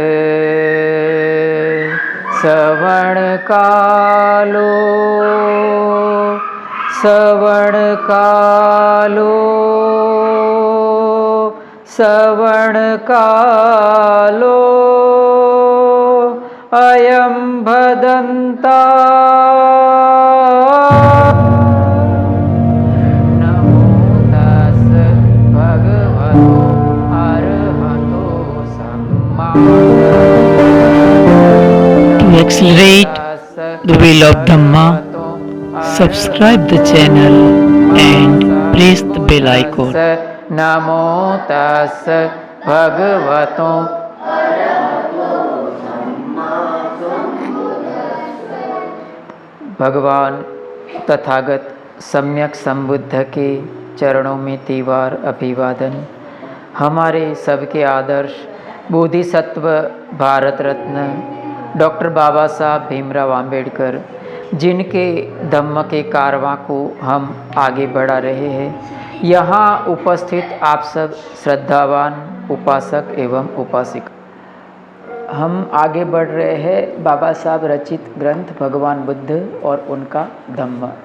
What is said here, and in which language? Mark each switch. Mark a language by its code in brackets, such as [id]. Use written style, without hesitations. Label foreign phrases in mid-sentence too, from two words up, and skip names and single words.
[pi] श्रवणकालो श्रवणकालो श्रवणकालो अयं भदन्ता नमो तस् भगवतो अरहतो सम्मा। [en] To accelerate the wheel of Dhamma, subscribe the channel and press the bell icon. [pi] नमो तस् भगवतो [hi] भगवान तथागत सम्यक संबुद्ध के चरणों में तीवार अभिवादन। हमारे सबके आदर्श बोधिसत्व भारत रत्न डॉक्टर बाबा साहब भीमराव आम्बेडकर, जिनके धम्म के कारवां को हम आगे बढ़ा रहे हैं, यहाँ उपस्थित आप सब श्रद्धावान उपासक एवं उपासिका, हम आगे बढ़ रहे हैं बाबा साहब रचित ग्रंथ भगवान बुद्ध और उनका धम्म।